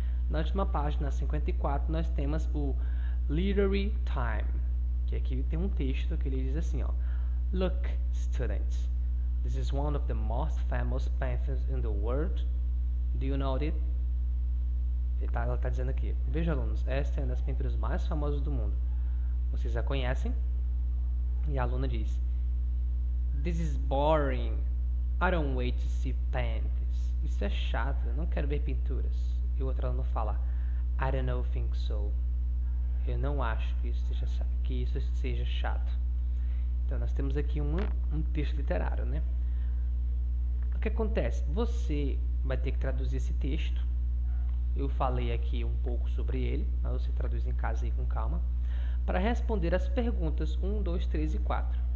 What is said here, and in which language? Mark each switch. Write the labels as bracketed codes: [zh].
[pt] Na última página, 54, nós temos o Literary Time, que aqui tem um texto que ele diz assim, ó: [en] Look, students, this is one of the most famous paintings in the world. Do you know it? [pt] Ela está dizendo aqui: veja, alunos, esta é uma das pinturas mais famosas do mundo. Vocês a conhecem? E a aluna diz: [en] This is boring. I don't wait to see paintings. [pt] Isso é chato, eu não quero ver pinturas. E o outro aluno fala: [en] I don't think so. [pt] Eu não acho que isso seja chato. Então nós temos aqui um texto literário, né? O que acontece? Você vai ter que traduzir esse texto. Eu falei aqui um pouco sobre ele, mas você traduz em casa aí com calma, para responder as perguntas 1, 2, 3 e 4.